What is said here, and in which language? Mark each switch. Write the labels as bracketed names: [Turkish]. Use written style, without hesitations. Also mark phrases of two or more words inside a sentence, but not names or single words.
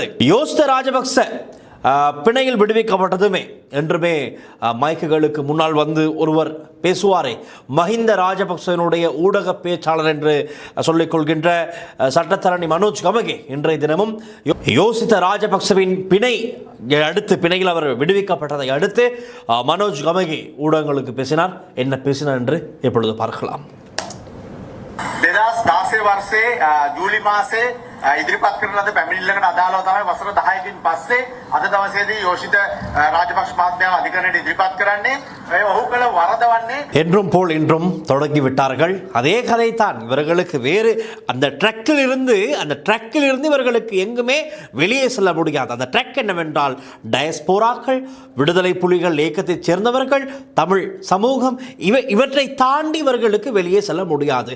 [Tamil] யோசித ராஜபக்ச பிணையில் விடுவிக்கப்பட்டதுமே என்றுமே மைக்குகளுக்கு முன்னால் வந்து ஒருவர் பேசுவாரே, மஹிந்த ராஜபக்சனுடைய ஊடக பேச்சாளர் என்று சொல்லிக் சட்டத்தரணி மனோஜ் கமகே இன்றைய தினமும் யோசித ராஜபக்சவின் பிணையில் அவர் விடுவிக்கப்பட்டதை அடுத்து மனோஜ் கமகே ஊடகங்களுக்கு பேசினார். என்ன பேசினார் என்று இப்பொழுது பார்க்கலாம். [Sinhala] 2016 වර්ෂයේ ජූලි මාසේ ඉදිරිපත් කරන ලද පැමිණිල්ලකට අදාළව තමයි වසර 10කින් පස්සේ අද දවසේදී යෝෂිත රාජපක්ෂ මහත්මයාව අධිකරණයට ඉදිරිපත් කරන්නේ. ඔහු කළ වරද වන්නේ [Tamil] என்றும் போல் இன்றும் தொடங்கி விட்டார்கள். அதே கதைத்தான். இவர்களுக்கு வேறு அந்த ட்ரக்கில் இருந்து இவர்களுக்கு எங்குமே வெளியே செல்ல முடியாது. அந்த ட்ரக் என்னவென்றால் டயஸ்போராக்கள், விடுதலை புலிகள் இயக்கத்தைச் சேர்ந்தவர்கள், தமிழ் சமூகம், இவற்றை தாண்டி இவர்களுக்கு வெளியே செல்ல முடியாது.